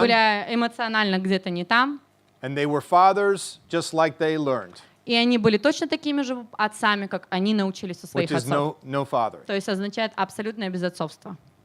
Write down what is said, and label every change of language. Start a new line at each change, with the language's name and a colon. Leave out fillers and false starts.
Russian: были эмоционально где-то не там.
English: And they were fathers just like they learned,
Russian: И они были точно такими же отцами, как они научились у своих
English: which is
Russian: отцов.
English: no father.
Russian: То есть означает абсолютное безотцовство.